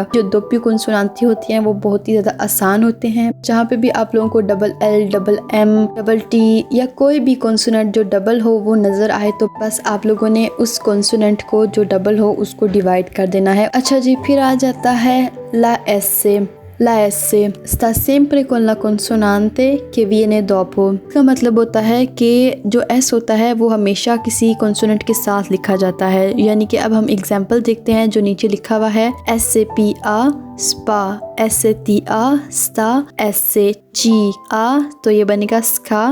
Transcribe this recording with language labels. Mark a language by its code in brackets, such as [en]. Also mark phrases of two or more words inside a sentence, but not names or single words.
[hi] जो [it] doppie consonanti [hi] होती हैं वो बहुत ही ज़्यादा आसान होते हैं। जहाँ पे भी आप लोगों को डबल L, डबल M, डबल T या कोई भी कॉन्सोनेंट जो डबल हो वो नज़र आए तो बस आप लोगों ने उस कॉन्सोनेंट को जो डबल हो उसको डिवाइड कर देना है। अच्छा जी, फिर आ जाता है [it] la S। La S sta sempre con la consonante che viene dopo। [hi] इसका मतलब होता है कि जो S होता है वो हमेशा किसी कॉन्सोनेंट के साथ लिखा जाता है। यानी कि अब हम एग्जांपल देखते हैं जो नीचे लिखा हुआ है SPA स्पा, STA स्टा, SGA तो ये बनेगा स्का।